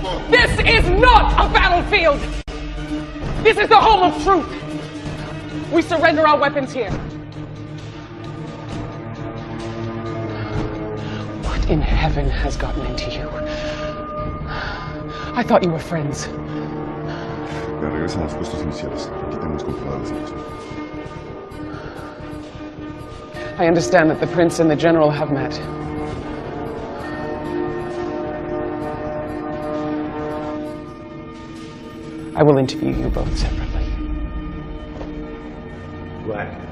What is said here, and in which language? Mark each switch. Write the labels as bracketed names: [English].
[English] This is not a battlefield! This is the home of truth! We surrender our weapons here. What in heaven has gotten into you? I thought you were friends. [Spanish] Ya regresan a los puestos iniciales. Aquí tenemos controlada la situación. [English] I understand that the prince and the general have met. I will interview you both separately. What?